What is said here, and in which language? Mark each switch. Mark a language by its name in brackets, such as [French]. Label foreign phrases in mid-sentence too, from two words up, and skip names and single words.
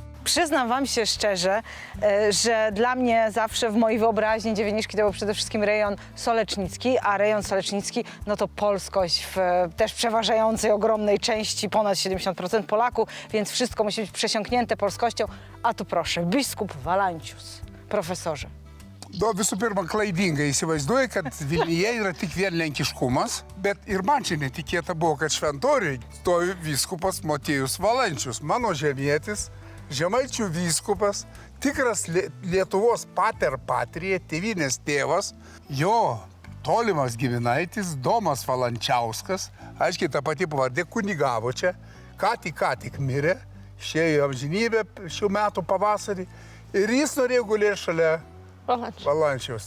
[Polish] Przyznam wam się szczerze, że dla mnie zawsze w mojej wyobraźni Dziewieniszki to był przede wszystkim rejon solecznicki, a rejon solecznicki no to polskość w też przeważającej ogromnej części, ponad 70% Polaków, więc wszystko musi być przesiąknięte polskością. A tu proszę, biskup Valancius, profesorze. [Lithuanian] Visų pirma, klaidingai įsivaizduoju, kad Vilniuje yra tik vien lenkiškumas, bet ir man čia netikėta buvo, kad šventoriui stovi vyskupas Motiejus Valančius, mano žemietis, Žemaičių vyskupas, tikras Lietuvos [Latin] pater patria, [Lithuanian] tėvynės tėvas, jo tolimas giminaitis Domas Valančiauskas, aiškiai ta pati pavardė, kunigavo čia, ką tik mirė, išėjo į amžinybę šių metų pavasarį ir jis norėjo gulėti šalia Valančiaus.